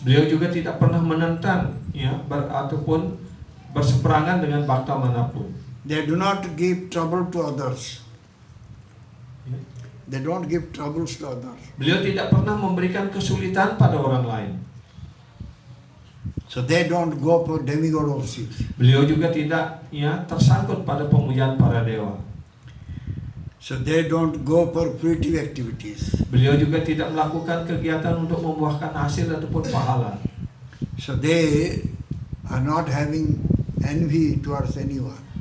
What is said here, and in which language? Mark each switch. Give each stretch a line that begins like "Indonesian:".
Indonesian: Beliau juga tidak pernah menentang, ya, ataupun berseberangan dengan bhakta manapun.
English: They do not give trouble to others. They don't give troubles to others.
Indonesian: Beliau tidak pernah memberikan kesulitan pada orang lain.
English: So they don't go for demigod worship.
Indonesian: Beliau juga tidak, ya, tersangkut pada pemujaan para dewa.
English: So they don't go for fruitive activities.
Indonesian: Beliau juga tidak melakukan kegiatan untuk membuahkan hasil ataupun pahala.
English: So they are not having envy towards anyone.